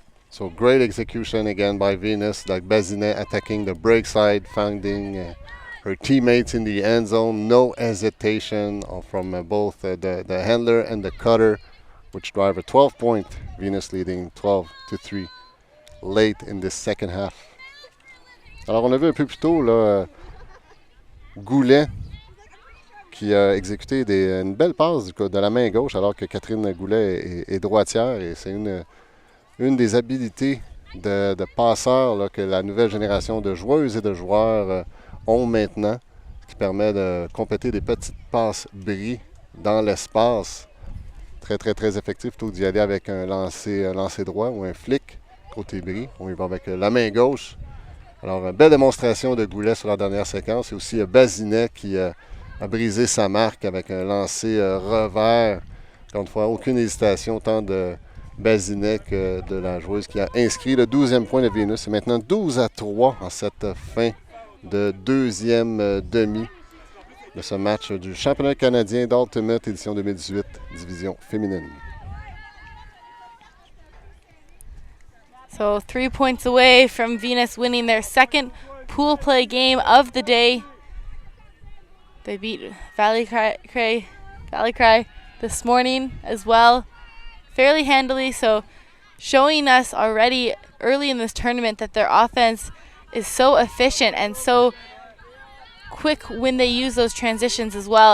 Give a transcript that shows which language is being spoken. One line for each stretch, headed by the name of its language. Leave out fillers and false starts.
English: So great execution again by Venus, like Bazinet attacking the break side, finding her teammates in the end zone. No hesitation from both the handler and the cutter, which drive a 12-point. Venus leading 12-3 late in this second half.
French: Alors on a vu un peu plus tôt là, Goulet qui a exécuté une belle passe de la main gauche, alors que Catherine Goulet est droitière, et c'est une des habilités de passeurs là, que la nouvelle génération de joueuses et de joueurs ont maintenant, qui permet de compléter des petites passes bris dans l'espace. Très, très, très effectif, plutôt d'y aller avec un lancer droit ou un flic côté bris. On y va avec la main gauche. Alors, une belle démonstration de Goulet sur la dernière séquence. Et aussi Bazinet qui a brisé sa marque avec un lancer revers. Encore une fois, aucune hésitation tant de Bazinet que de la joueuse qui a inscrit le 12e point de Vénus. C'est maintenant 12-3 en cette fin de deuxième demi de ce match du championnat canadien d'Ultimate édition 2018, division féminine.
English: So 3 points away from Venus winning their second pool play game of the day. They beat Valley Cry this morning as well, fairly handily. So showing us already early in this tournament that their offense is so efficient and so quick when they use those transitions as well.